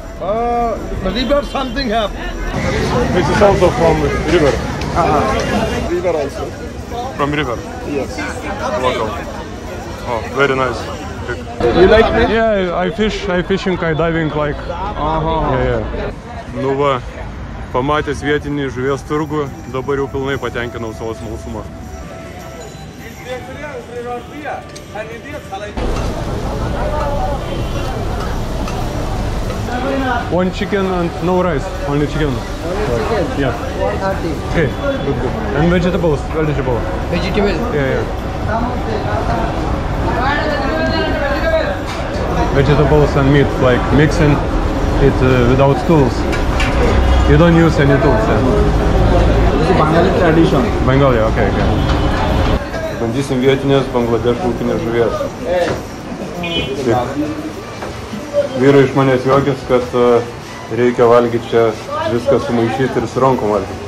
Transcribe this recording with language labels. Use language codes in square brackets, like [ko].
[en] River something happened. This is also from river. River also. From river. Yes. Local. Oh, very nice. You like me? Yeah, I fishing, I diving like. Yeah. [lt] Nu va, pamatęs vietinį žuvies turgų, dabar jau pilnai patenkinau savo smalsumą. [en] One chicken and no rice, only chicken. Yeah. 130. Okay, good. And vegetable. Vegetable. Yeah. Vegetables and meat, like mixing it without tools. You don't use any tools. This is Bengali tradition. Bengali, okay. [lt] Bandysim vietinės Bangladešo ūkinės žuvies. Vyrai iš manęs juokis, kad reikia valgyti čia viską sumaišyti ir su rankom valgyti.